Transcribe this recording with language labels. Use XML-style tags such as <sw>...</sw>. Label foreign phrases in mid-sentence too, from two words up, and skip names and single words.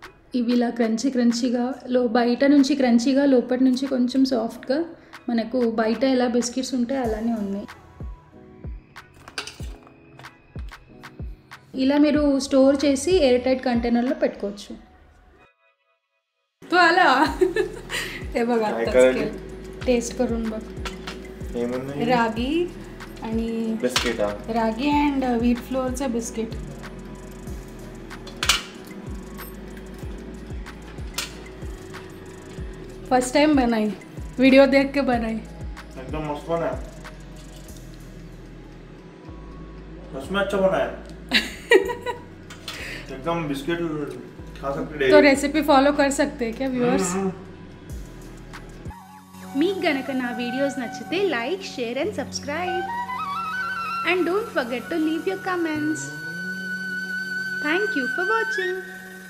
<te>ఇవి ఇలా క్రంచీగా బయట నుంచి క్రంచీగా లోపటి నుంచి కొంచెం సాఫ్ట్గా మనకు బయట ఎలా బిస్కెట్స్ ఉంటాయి అలానే ఉన్నాయి. ఇలా మీరు స్టోర్ చేసి</te> <en>air tight container</en> <te>పెట్టుకోవచ్చు.</te> <mr>तो आला हे बघा टेस्ट करून बघ. रागी आणि बिस्किट,</mr> <en>ragi and wheat flour</en> <mr>बिस्किट.</mr> <en>first time</en> <hi>बनाई, वीडियो देख के बनाई. एकदम मस्त बना है, सच में अच्छा बना है. एकदम बिस्किट खा सकते. तो</hi> <en>recipe follow</en> <hi>कर सकते हैं क्या व्यूअर्स?</hi> <te>మీకు గనక నా వీడియోస్ నచ్చితే</te> <en>like, share and subscribe. and don't forget to leave your comments. thank you for watching.</en>